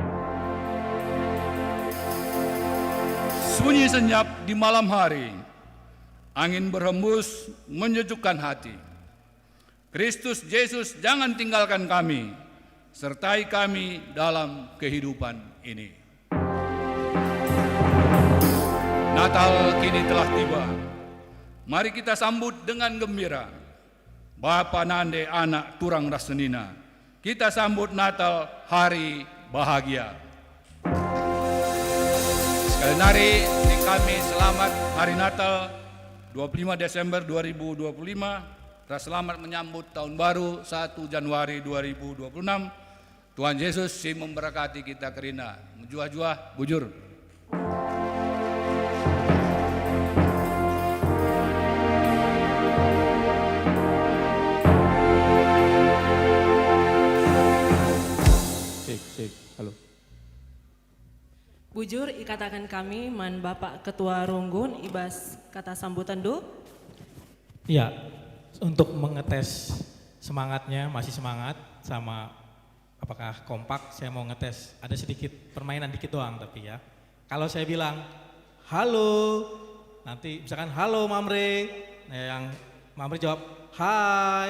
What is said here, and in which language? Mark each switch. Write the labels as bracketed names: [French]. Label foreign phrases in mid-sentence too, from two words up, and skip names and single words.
[Indonesian] Sunyi senyap di malam hari, angin berhembus menyejukkan hati. Kristus Yesus jangan tinggalkan kami, sertai kami dalam kehidupan ini. Natal kini telah tiba, mari kita sambut dengan gembira. [Batak Karo] Bapa nande anak turang rasenina, [Indonesian] kita sambut Natal hari bahagia. Sekali lagi kami selamat Hari Natal 25 Desember 2025. Kita selamat menyambut tahun baru 1 Januari 2026. Tuhan Yesus si memberkati kita kerina. [Batak Karo] Menjuah-juah bujur. [Indonesian] Sip. Halo. [Batak Karo] Bujur ikatakan kami man Bapak Ketua Runggun ibas [Indonesian] kata sambutan [Batak Karo] do. [Indonesian] Iya, untuk mengetes semangatnya, masih semangat sama apakah kompak, saya mau ngetes. Ada sedikit permainan dikit doang tapi ya. Kalau saya bilang halo, nanti misalkan halo Mamre, nah yang Mamre jawab hai.